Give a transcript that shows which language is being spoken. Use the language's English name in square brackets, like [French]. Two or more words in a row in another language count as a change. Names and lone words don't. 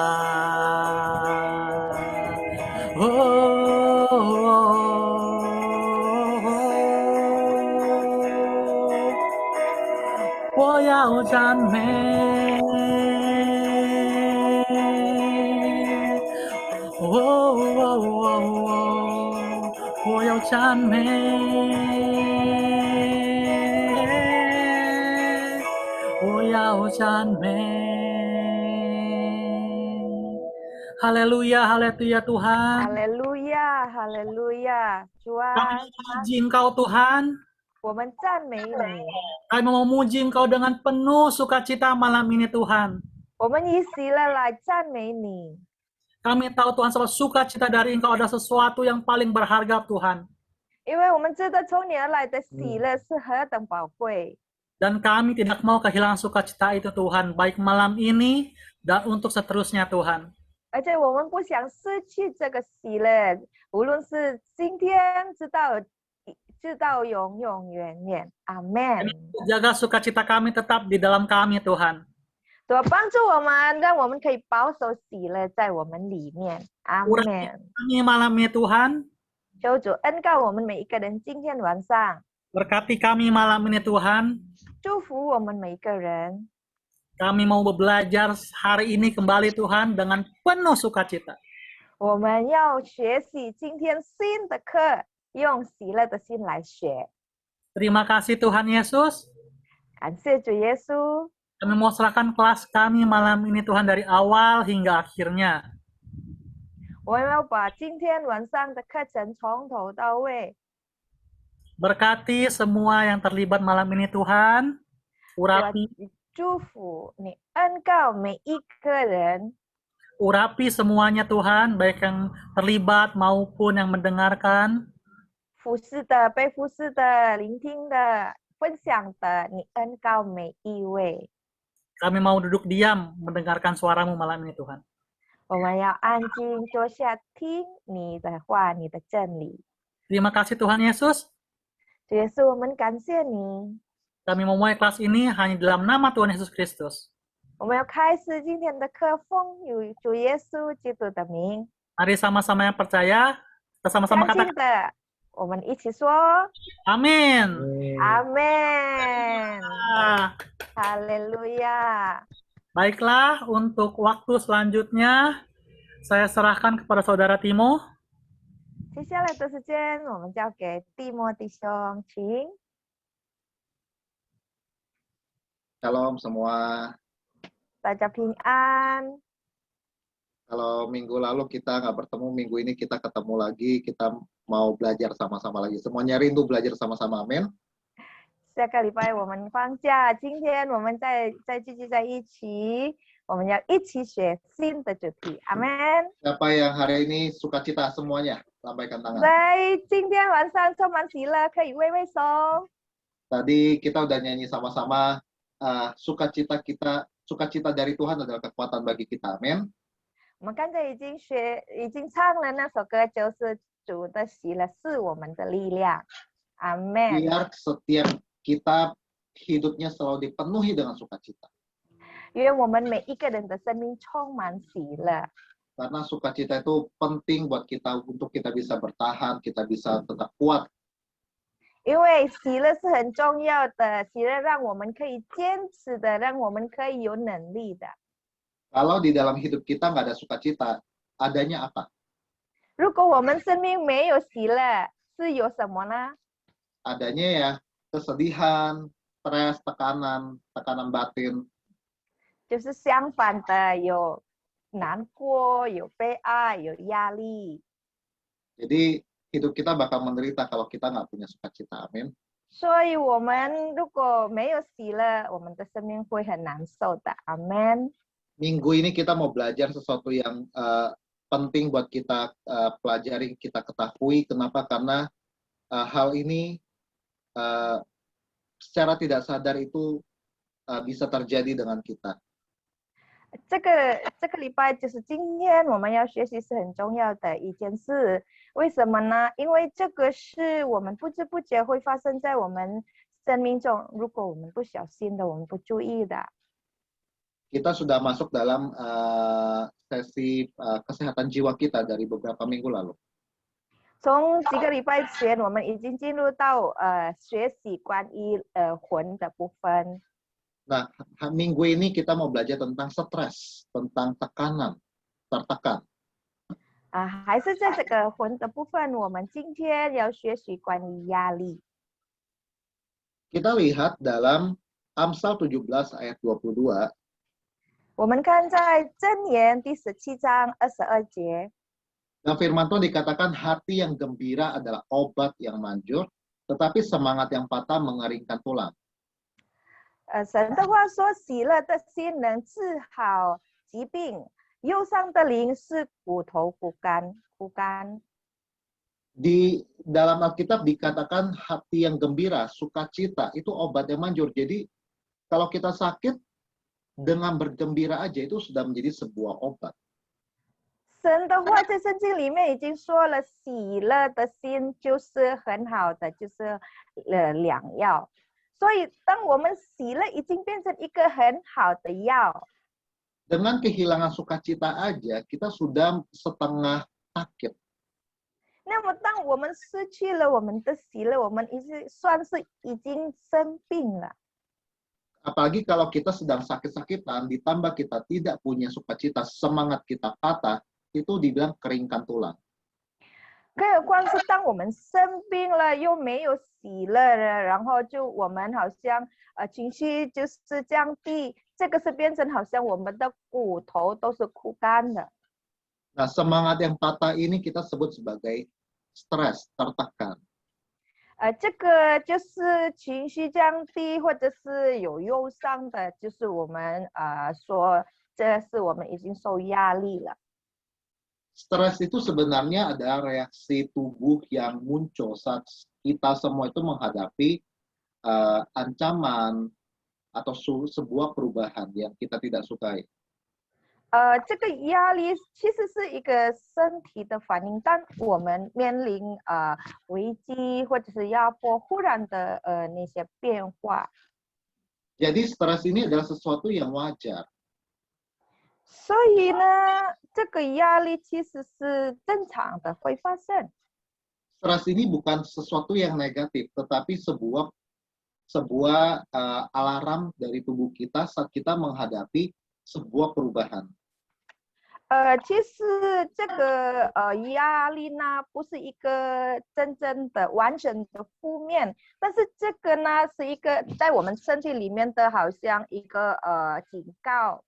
[Chinese] 我要赞美，我要赞美，我要赞美。哈利路亚，哈利路亚 Tuhan. [Indonesian] Haleluya, haleluya. Kami Tuhan, memuji Engkau Tuhan. [Chinese] 我们赞美你， [Indonesian] Kami memuji Engkau dengan penuh sukacita malam ini Tuhan. [Chinese] 我们以喜乐来赞美你。 [Indonesian] Kami tahu Tuhan sebab sukacita dari Engkau ada sesuatu yang paling berharga Tuhan. [Chinese] 因为我们知道从你而来的喜乐是何等宝贵， [Indonesian] Dan kami tidak mau kehilangan sukacita itu Tuhan, baik malam ini dan untuk seterusnya Tuhan. [Chinese] 而且我们不想失去这个喜乐，无论是今天直到永永远远。阿门。 [Indonesian] Jaga sukacita kami tetap di dalam kami Tuhan. [Chinese] 主帮助我们，让我们可以保守喜乐在我们里面。阿门。 [Indonesian] Kami malam ini Tuhan, [Chinese] 求主恩告我们每一个人，今天晚上 [Indonesian] berkati kami malam ini Tuhan. [Chinese] 祝福我们每一个人。 [Indonesian] Kami mau belajar hari ini kembali Tuhan dengan penuh sukacita. [Chinese] 我们要学习今天新的课，用喜乐的心来学。 [Indonesian] Terima kasih Tuhan Yesus. [Chinese] 感谢主耶稣， [Indonesian] Kami mau serahkan kelas kami malam ini Tuhan dari awal hingga akhirnya. [Chinese] 我们要把今天晚上的课程从头到尾 [Indonesian] Berkati semua yang terlibat malam ini Tuhan. Urapi, [Chinese] 祝福你，恩告每一个人， [Indonesian] urapi semuanya Tuhan, baik yang terlibat maupun yang mendengarkan. [Chinese] 服侍的、被服侍的、聆听的、分享的，你恩告每一位。 [Indonesian] Kami mau duduk diam mendengarkan suaramu malam ini Tuhan. [Chinese] 我们要安静坐下听你的话，你的真理。 [Indonesian] Terima kasih Tuhan Yesus. [Chinese] 主耶稣，我们感谢你。 [Indonesian] Kami memulai kelas ini hanya dalam nama Tuhan Yesus Kristus. [Chinese] 我们要开始今天的课，奉主耶稣基督的名。 [Indonesian] Mari sama-sama yang percaya, kita sama-sama [Chinese] 相信 [Indonesian] katakan [Chinese] 的，我们一起说 [Indonesian] amin. [Chinese] 阿门， Ah, 哈利路亚。 [Indonesian] Baiklah, untuk waktu selanjutnya saya serahkan kepada Saudara Timo. [Chinese] 接下来的时间，我们交给蒂莫弟兄，请。 [Indonesian] Shalom semua. [Chinese] 大家平安。 [Indonesian] Kalau minggu lalu kita nggak bertemu, minggu ini kita ketemu lagi. Kita mau belajar sama-sama lagi. Semuanya rindu belajar sama-sama, amin. [Chinese] 下个礼拜我们放假，今天我们再聚集在一起，我们要一起学新的主题。阿门。 [Indonesian] Siapa yang hari ini sukacita semuanya? Lambaikan tangan. [Chinese] 在今天晚上充满喜乐，可以挥挥手。 [Indonesian] Tadi kita udah nyanyi sama-sama. Sukacita dari Tuhan adalah kekuatan bagi kita, amin. [Chinese] 我们刚才已经唱了那首歌，就是主的喜乐是我们的力量。阿门。 [Indonesian] Biar setiap kita hidupnya selalu dipenuhi dengan sukacita. [Chinese] 因为我们每一个人的生命充满喜乐， [Indonesian] Karena sukacita itu penting buat kita untuk kita bisa bertahan, kita bisa tetap kuat. [Chinese] 因为喜乐是很重要的，喜乐让我们可以坚持的，让我们可以有能力的。 [Indonesian] Kalau di dalam hidup kita nggak ada sukacita, adanya apa? [Chinese] 如果我们生命没有喜乐，是有什么呢？ [Indonesian] Adanya ya kesedihan, stres, tekanan batin. [Chinese] 就是相反的，有难过，有悲哀，有压力。 [Indonesian] Jadi hidup kita bakal menderita kalau kita nggak punya sukacita, amin. [Chinese] 所以，我们如果没有喜乐，我们的生命会很难受的。阿门。 [Indonesian] minggu ini kita mau belajar sesuatu yang penting buat kita pelajari, kita ketahui. Kenapa? Karena hal ini secara tidak sadar itu bisa terjadi dengan kita. [Chinese] 这个礼拜就是今天我们要学习是很重要的一件事，为什么呢？因为这个是我们不知不觉会发生在我们生命中，如果我们不小心的，我们不注意的。 [Indonesian] Kita sudah masuk dalam sesi kesehatan jiwa kita dari beberapa minggu lalu. [Chinese] 从几个礼拜前，我们已经进入到学习关于魂的部分。 [Indonesian] Nah, minggu ini kita mau belajar tentang stres, tentang tekanan, tertekan. [Chinese] 还是在这个魂的部分，我们今天要学习关于压力。 [Indonesian] Kita lihat dalam Amsal 17 ayat 22. [Chinese] 我们看在箴言第17章22节。 [Indonesian] Nah, firman Tuhan dikatakan hati yang gembira adalah obat yang manjur, tetapi semangat yang patah mengeringkan tulang. [Chinese] 神的话说：“喜乐的心能治好疾病，忧伤的灵是骨头枯干。” [Indonesian] Di dalam Alkitab dikatakan hati yang gembira, sukacita, itu obat yang manjur. Jadi kalau kita sakit, dengan bergembira aja itu sudah menjadi sebuah obat. [Chinese] 神的话在圣经里面已经说了，喜乐的心就是很好的，就是良药。所以，当我们喜乐已经变成一个很好的药。 [Indonesian] Dengan kehilangan sukacita aja, kita sudah setengah sakit. [Chinese] 那么，当我们失去了我们的喜乐，我们算是已经生病了。 [Indonesian] Apalagi kalau kita sedang sakit-sakitan, ditambah kita tidak punya sukacita, semangat kita patah, itu dibilang keringkan tulang. [Chinese] 更何况是当我们生病了，又没有喜乐了，然后我们好像情绪就是降低，这个是变成好像我们的骨头都是枯干的。 [Indonesian] Nah, semangat yang patah ini kita sebut sebagai stres, tertekan. [Chinese] 这个就是情绪降低，或者是有忧伤的，就是我们说这是我们已经受压力了。 [Indonesian] Stres itu sebenarnya adalah reaksi tubuh yang muncul saat kita semua itu menghadapi ancaman atau sebuah perubahan yang kita tidak sukai. [Chinese] 这个压力其实是一个身体的反应，当我们面临危机或者是压迫忽然的那些变化。 [Indonesian] Jadi stres ini adalah sesuatu yang wajar. [Chinese] 所以呢，这个压力其实是正常的，会发生。 [Indonesian] Stres ini bukan sesuatu yang negatif, tetapi sebuah alarm dari tubuh kita saat kita menghadapi sebuah perubahan. [Chinese] 其实这个压力呢，不是一个真正的完整的负面，但是这个呢，是一个在我们身体里面的，好像一个警告。